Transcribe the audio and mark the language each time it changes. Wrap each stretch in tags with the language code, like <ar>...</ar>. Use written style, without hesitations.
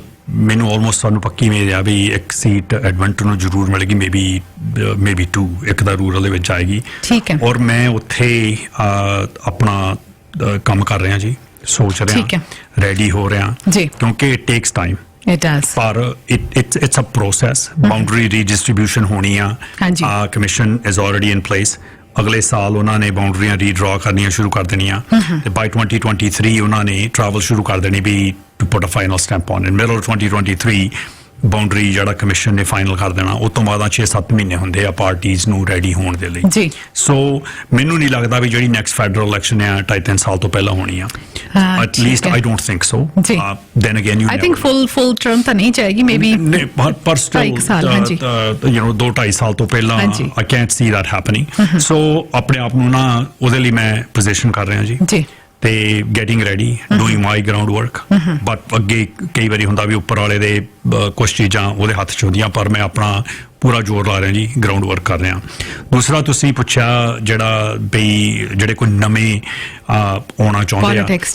<pa>ਮੈਨੂੰ ਆਲਮੋਸਟ ਸਾਨੂੰ ਪੱਕੀ ਉਮੀਦ ਆ ਵੀ ਇੱਕ ਸੀਟ ਐਡਵੈਂਟਰ ਨੂੰ ਜ਼ਰੂਰ ਮਿਲੇਗੀ ਮੇਬੀ 2 ਇੱਕ ਦਾ ਰੂਰਲ ਦੇ ਵਿੱਚ ਆਏਗੀ ਠੀਕ ਹੈ ਔਰ ਮੈਂ ਉੱਥੇ ਆਪਣਾ ਕੰਮ ਕਰ ਰਿਹਾ ਜੀ ਸੋਚ ਰਿਹਾ ਰੈਡੀ ਹੋ ਰਿਹਾ ਕਿਉਂਕਿ</pa> <en>It takes time It does. ਪਰ it's a process. Boundary redistribution</en> <pa>ਹੋਣੀ ਆ</pa> <en>Commission is already in place.</en> <pa>ਅਗਲੇ ਸਾਲ ਉਹਨਾਂ ਨੇ ਬਾਉਂਡਰੀਆਂ ਰੀਡਰਾ ਕਰਨੀਆਂ ਸ਼ੁਰੂ ਕਰ ਦੇਣੀਆਂ ਤੇ ਬਾਈ 2023 ਉਹਨਾਂ ਨੇ ਟਰੈਵਲ ਸ਼ੁਰੂ ਕਰ ਦੇਣੀ ਵੀ</pa> <en>to put a final stamp on in middle 2023</en> <pa>boundary ਜਿਹੜਾ ਕਮਿਸ਼ਨ ਨੇ ਫਾਈਨਲ ਕਰ ਦੇਣਾ ਉਸ ਤੋਂ ਬਾਅਦ 6-7 ਮਹੀਨੇ ਹੁੰਦੇ ਆ ਪਾਰਟੀਆਂ ਨੂੰ ਰੈਡੀ ਹੋਣ ਦੇ ਲਈ ਜੀ ਸੋ ਮੈਨੂੰ ਨਹੀਂ ਲੱਗਦਾ ਵੀ ਜਿਹੜੀ ਨੈਕਸਟ ਫੈਡਰਲ ਇਲੈਕਸ਼ਨ ਆ 2.5 ਸਾਲ ਤੋਂ ਪਹਿਲਾਂ ਹੋਣੀ ਆ</pa> <en>at least I don't think so then again I think full term</en> <pa>ਤਾਂ ਨਹੀਂ ਚਾਹੀਦੀ</pa> <en>maybe</en> <pa>ਪਰ still 2-2.5 ਸਾਲ ਤੋਂ ਪਹਿਲਾਂ</pa> <en>I can't see that happening so</en> <pa>ਆਪਣੇ ਆਪ ਨੂੰ ਨਾ ਉਹਦੇ ਲਈ ਮੈਂ ਪੋਜੀਸ਼ਨ ਕਰ ਰਿਹਾ ਜੀ ਤੇ</pa> <en>getting ready doing my ground work but</en> <pa>ਅੱਗੇ ਕਈ ਵਾਰੀ ਹੁੰਦਾ ਵੀ ਉੱਪਰ ਵਾਲੇ ਦੇ ਕੁਛ ਚੀਜ਼ਾਂ ਉਹਦੇ ਹੱਥ 'ਚ ਹੁੰਦੀਆਂ ਪਰ ਮੈਂ ਆਪਣਾ ਪੂਰਾ ਜ਼ੋਰ ਲਾ ਰਿਹਾ ਜੀ ਗਰਾਊਂਡ ਵਰਕ ਕਰ ਰਿਹਾ ਦੂਸਰਾ ਤੁਸੀਂ ਪੁੱਛਿਆ ਜਿਹੜਾ ਬਈ ਜਿਹੜੇ ਕੋਈ ਨਵੇਂ ਆਉਣਾ ਚਾਹੁੰਦੇ ਆ</pa>